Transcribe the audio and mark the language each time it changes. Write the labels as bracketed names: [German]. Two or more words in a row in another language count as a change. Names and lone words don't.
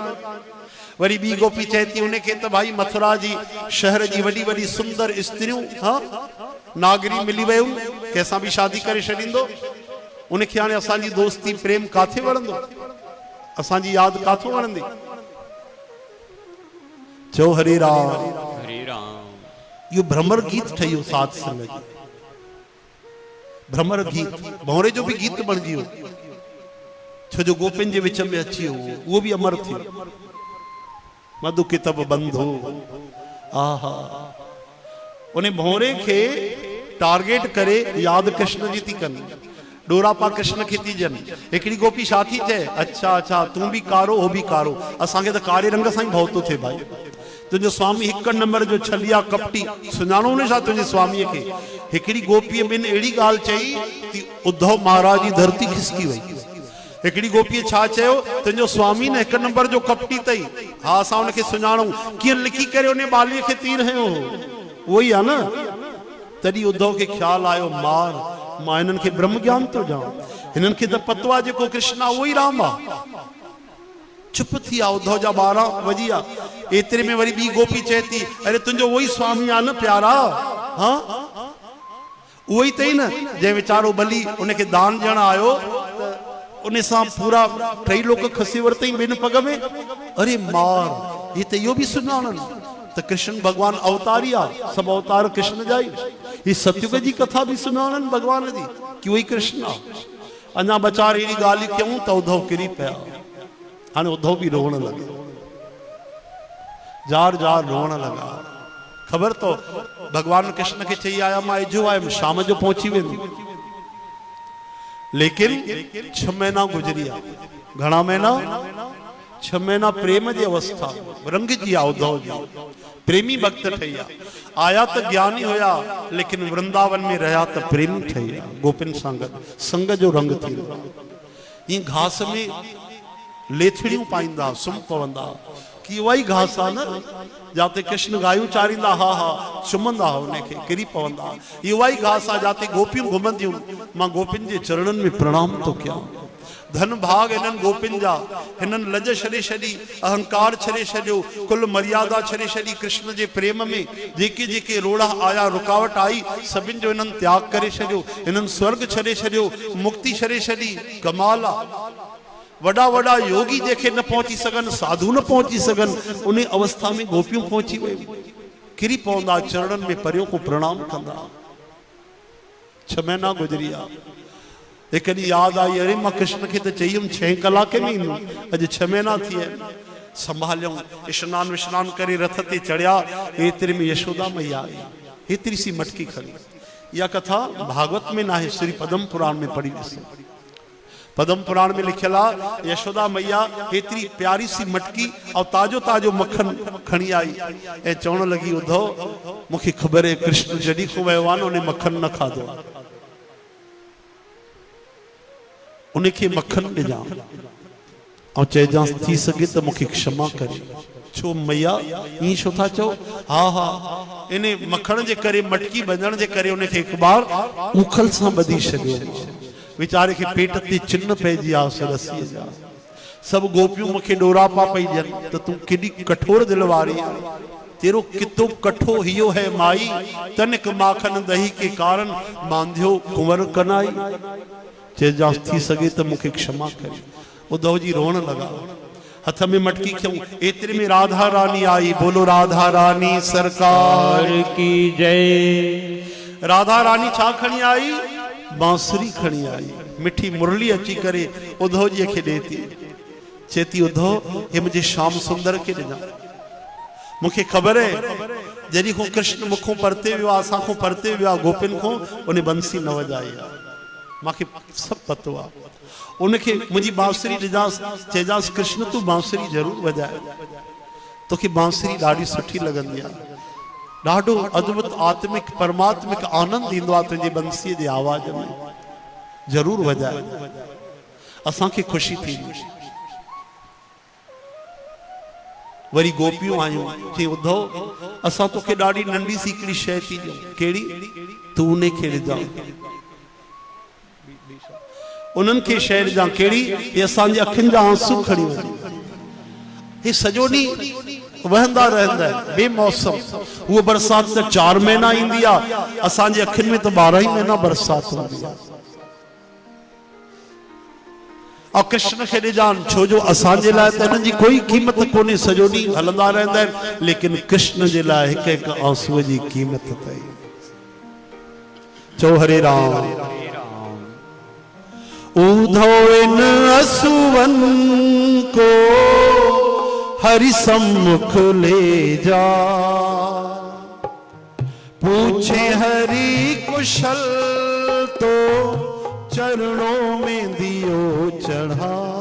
[Sindhi] वरी ॿी गोपी चए थी उनखे त भाई मथुरा जी शहर जी वॾी वॾी सुंदर स्त्रियूं नागरी मिली वयूं, कंहिंसां बि शादी करे छॾींदो। उनखे हाणे असांजी दोस्ती प्रेम काथे वणंदो, असांजी यादि काथो वणंदी। चओ हरे राम। हरे राम। इहो भ्रमर गीत ठहियो साध संगत जी। भ्रमर गीत भौरे जो भी गीत बणजी वियो, छो जो गोपिन जे विच में अची वियो, उहो भी अमर थी। मधु कितब बंधो आहा, उन भौरे खे टारगेट करे याद कृष्ण जी थी कनि, डोरा पा कृष्ण खे थी ॾियनि। हिकिड़ी गोपी छा थी चए, अच्छा अच्छा तूं भी कारो हो भी कारो, असांखे त कारे रंग सां ई भउ थो थिए भाई। तुंहिंजो स्वामी हिकु नंबर जो छलिया कपटी, सुञाणो न छा तुंहिंजे स्वामीअ खे। हिकिड़ी गोपीअ ॿिनि अहिड़ी ॻाल्हि चई कि उद्धव महाराज जी धरती खिसकी वई। हिकिड़ी गोपीअ छा चयो, तुंहिंजो स्वामी न हिकु नंबर जो कपटी अथई। हा असां हुनखे सुञाणूं, कीअं लिखी करे उन ॿालीअ खे तीर हयो, उहो ई आहे न। तॾहिं उद्धव खे ख़्यालु आयो मार, मां हिननि खे ब्रह्म ज्ञान थो ॾियां, हिननि खे त पतो आहे जेको कृष्ण आहे उहो ई राम आहे। चुप थी विया। उद्धव जा 12 वॼी विया। एतिरे में वरी ॿी गोपी चए थी अरे तुंहिंजो उहो ई स्वामी आहे न प्यारा, हा उहो ई अथई न जंहिं वीचारो बली उनखे दान ॾियण आयो, उन सां पूरा 3 लोक खसी वरितई ॿिनि पग में। अरे मार, ये त इहो बि सुञाणनि त कृष्ण भगवान अवतारी आहे, सभु अवतार कृष्ण जा ई। ही सतयुग जी कथा बि सुञाणनि भगवान जी कि उहो ई कृष्ण आहे। अञा बचार अहिड़ी ॻाल्हि कयूं त उद्धव किरी पिया। हाणे उद्धव बि रोअण लॻे, जार जार रोअण लॻा। ख़बर तो भगवान कृष्ण खे चई आया मां एजो आयुमि, शाम जो पहुची वेंदुमि। लेकिन 6 महीना गुजरी विया। घणा महीना? 6 महीना प्रेम जी अवस्था रंग जी आहे। उद्धव जी प्रेमी भक्त ठही आया त ज्ञानी हुया, लेकिन वृंदावन में रहा त प्रेमी ठही विया। गोपिन संग संग जो रंग थी वियो। ईअं घास में लेथड़ियूं पाईंदा, सुम्ह पवंदा, कि वही घास आहे न जाते कृष्ण गायूं चारींदा हा हा चुमंदा हा उनखे किरी पवंदा। ये वही घास आहे जाते गोपियूं घुमंदियूं। मां गोपियुनि जे चरणनि में प्रणाम थो कयां। धन भाग इन्हनि गोपियुनि जा। हिननि लज छॾे छॾी, अहंकार छॾे छॾियो, कुल मर्यादा छॾे छॾी। कृष्ण जे प्रेम में जेके जेके रोड़ा आया, रुकावट आई, सभिनि जो इन्हनि त्याग करे छॾियो। इन्हनि स्वर्ग छॾे छॾियो, मुक्ति छॾे छॾी। कमाल आहे। वॾा वॾा योगी जेके न पहुची सघनि, साधु न पहुची सघनि, उन अवस्था में गोपियूं पहुची वयूं। किरी पवंदा, चरणनि में [Hindi] परियों को [Sindhi] प्रणाम कंदा। 6 महीना गुज़री विया। एक ॾींहुं यादि आई, अरे मां कृष्ण खे त चई हुयमि 6 कलाके में ईंदुमि, अॼु 6 महीना थी विया आहिनि। संभालियऊं, स्नान विश्नान करे रथ ते चढ़िया। एतिरे में यशोदा मैया आई, हेतिरी सी मटकी खणी। इहा कथा भागवत में न आहे, श्री पद्म पुराण में पढ़ी ॾिसो। पद्म पुराण में लिखियल आहे, यशोदा मैया हेतिरी प्यारी सी मटकी और ताजो ताजो मक्खन खणी आई ऐं चवण लगी, उद्धव मूंखे ख़बर आहे कृष्ण जॾहिं खां वियो आहे न उन मक्खन न खाधो आहे, उनखे मक्खन ॾिजां और चइजांसि थी सघे त मूंखे क्षमा करे। छो मैया ईअं छो था चओ? हा हा, इन मक्खन जे करे, मटकी बंधण जे करे उनखे हिकु बार उखल सां ॿधी छॾियो। वीचारे के पेट ते चिन्ह पइजी आयुसि रसीअ जा। सभु गोपियूं मूंखे डोरा पा पई ॾियनि त तूं केॾी कठोर दिल वारी आहे। [Hindi] तेरो कितो कठो हियो है माई, तनिक माखन दही के कारण बांधियो कुंवर कनाई। [Sindhi] चइजांसि थी सघे त मूंखे क्षमा करे। उद्धव जी रोअण लॻा, हथ में मटकी खयूं। एतिरे में राधा रानी आई। [Hindi] बोलो राधा रानी सरकार की जय। [Sindhi] राधा रानी छा खणी आई? बांसुरी खणी आई। मिठी मुरली अची करे उद्धव जी खे ॾे थी। चेती उद्धव हे [Hindi] मुझे श्याम सुंदर के [Sindhi] ॾिजां। मूंखे ख़बर है जॾहिं खां कृष्ण मुखों परते वियो आहे, असां खां परते वियो आहे, गोपियुनि खां उन बंसी न वॼाई आहे। मूंखे सभु पतो आहे। उनखे मुंहिंजी बांसुरी ॾिजांसि, चइजांसि कृष्ण तूं बांसुरी ज़रूरु वॼाए, तोखे बांसुरी ॾाढी सुठी लॻंदी आहे। ॾाढो अद्भुत आत्मिक परमात्मिक आनंद ईंदो आहे तुंहिंजी बंसीअ जे आवाज़ में। ज़रूरु वॼाए, असांखे ख़ुशी थींदी। वरी गोपियूं आयूं, चई उद्धव असां तोखे ॾाढी नंढी सी हिकिड़ी शइ थी ॾियूं। कहिड़ी? तूं उन खे ॾिजां। उन्हनि खे शइ ॾिजां। कहिड़ी? हे असांजे अखियुनि जा आंसू खणी वञे। हे सॼो ॾींहुं वहंदा रहंदा आहिनि बेमौसम। उहो बरसात त 4 महीना ईंदी आहे, असांजे अखियुनि में त 12 ई महीना बरसात हूंदी आहे। और कृष्ण खे ॾिजान, छो जो असांजे लाइ त हिननि जी कोई क़ीमत कोन्हे, सॼो ॾींहुं हलंदा रहंदा आहिनि, लेकिन कृष्ण जे लाइ हिकु हिकु आंसूअ जी क़ीमत अथई। चो हरे राम। [Hindi] उद्धव इन असुवन को हरि सम्मुख ले जा, पूछे हरि कुशल तो चरणों में दियो चढ़ा।